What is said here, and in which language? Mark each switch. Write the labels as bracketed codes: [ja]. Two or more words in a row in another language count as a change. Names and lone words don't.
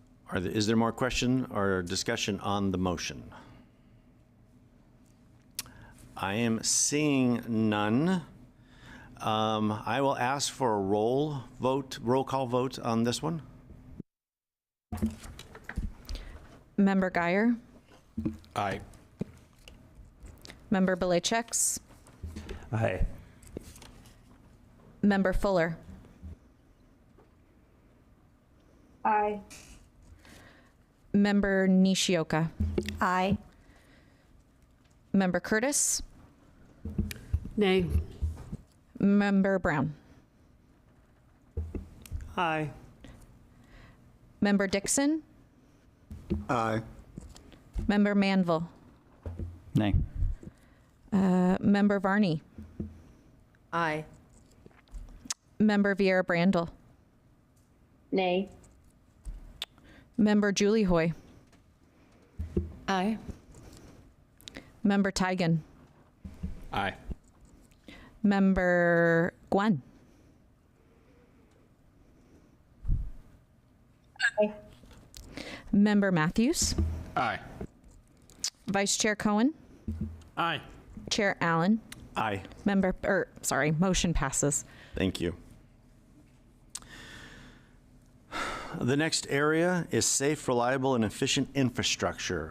[en] Is there more question or discussion on the motion? I am seeing none. I will ask for a roll call vote on this one. Member Guyer, Aye. Member Belacheks, Aye. Member Fuller, Aye. Member Nishioka, Aye. Member Curtis, Nay. Member Brown, Aye. Member Dixon, Aye. Member Manville, Nay. Member Varney, Aye. Member Vieira Brandel, Nay. Member Julie Hoy, Aye. Member Tigan, Aye. Member Gwen, Aye. Member Matthews, Aye. Vice Chair Cohen, Aye. Chair Allen, Aye. Motion passes. Thank you. The next area is safe, reliable, and efficient infrastructure.